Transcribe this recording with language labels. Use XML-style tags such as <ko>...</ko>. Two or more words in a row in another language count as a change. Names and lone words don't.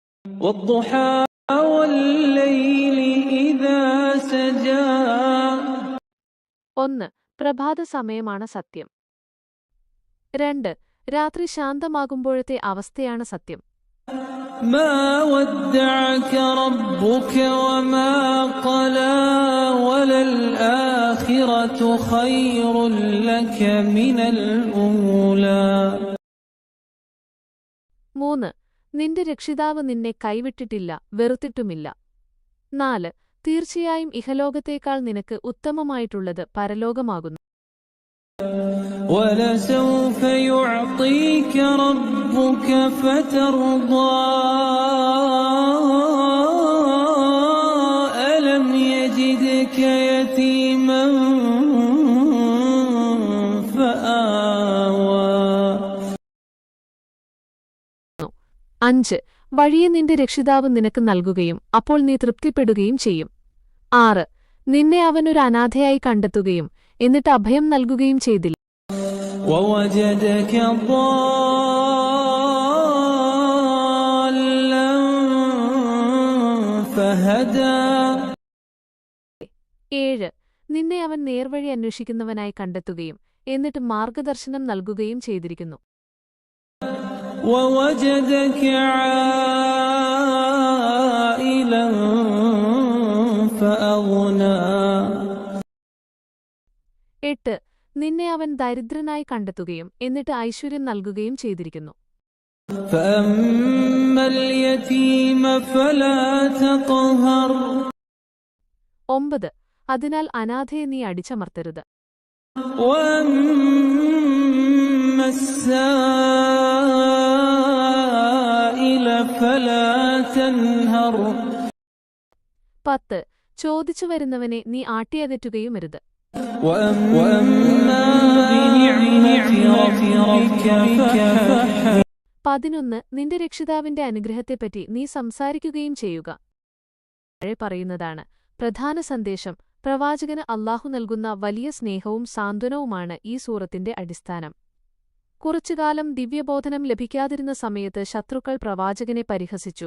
<ar>والضحى والليل إذا سجى.</ar> <ml>1. പ്രഭാത സമയമാണ് സത്യം. 2. രാത്രി ശാന്തമാകുമ്പോഴത്തെ അവസ്ഥയാണ് സത്യം.</ml> <ar>ما ودعك ربك وما قلى وللآخرة خير لك من الأولى.</ar> <ml>3. നിന്റെ രക്ഷിതാവ് നിന്നെ കൈവിട്ടിട്ടില്ല, വെറുത്തിട്ടുമില്ല. 4. തീർച്ചയായും ഇഹലോകത്തേക്കാൾ നിനക്ക് ഉത്തമമായിട്ടുള്ളത് പരലോകമാകുന്നു.</ml> <ar>وَلَسَوْفَ يُعْطِيكَ رَبُّكَ فَتَرْضَىٰ أَلَمْ يَجِدْكَ يَتِيمًا فَآوَىٰ.</ar> <ml>5. വഴിയെ നിന്റെ രക്ഷിതാവ് നിനക്ക് നൽകുകയും അപ്പോൾ നീ തൃപ്തിപ്പെടുകയും ചെയ്യും. 6. നിന്നെ അവനൊരു അനാഥയായി കണ്ടെത്തുകയും എന്നിട്ട് അഭയം നൽകുകയും ചെയ്തില്ല.</ml> <ar>وَوَجَدَكَ ضَالًّا فَهَدَىٰ.</ar> <ml>7. നിന്നെ അവൻ നേർവഴി അന്വേഷിക്കുന്നവനായി കണ്ടെത്തുകയും എന്നിട്ട് മാർഗദർശനം നൽകുകയും ചെയ്തിരിക്കുന്നു.</ml> <ar>وَوَجَدَكَ عَائِلًا فَأَغْنَىٰ.</ar> <ml>8. നിന്നെ അവൻ ദരിദ്രനായി കണ്ടെത്തുകയും എന്നിട്ട് ഐശ്വര്യം നൽകുകയും ചെയ്തിരിക്കുന്നു.</ml> <ar>فَأَمَّا الْيَتِيمَ فَلَا تَقْهَرْ.</ar> <ml>9. അതിനാൽ അനാഥയെ നീ അടിച്ചമർത്തരുത്.</ml> <ar>وَأَمَّا السَّائِلَ فَلَا تَنْهَرْ.</ar> <ml>10. ചോദിച്ചു വരുന്നവനെ നീ ആട്ടിയകറ്റുകയുമരുത്.</ml> <ar>وَأَمَّا بِنِعْمَةِ رَبِّكَ فَحَدِّثْ.</ar> <ml>11. നിന്റെ രക്ഷിതാവിന്റെ അനുഗ്രഹത്തെപ്പറ്റി നീ സംസാരിക്കുകയും ചെയ്യുക. താഴെ പറയുന്നതാണ് പ്രധാന സന്ദേശം. പ്രവാചകന് അല്ലാഹു നൽകുന്ന വലിയ സ്നേഹവും സാന്ത്വനവുമാണ് ഈ സൂറത്തിന്റെ അടിസ്ഥാനം. കുറച്ചുകാലം ദിവ്യബോധനം ലഭിക്കാതിരുന്ന സമയത്ത് ശത്രുക്കൾ പ്രവാചകനെ പരിഹസിച്ചു.</ml>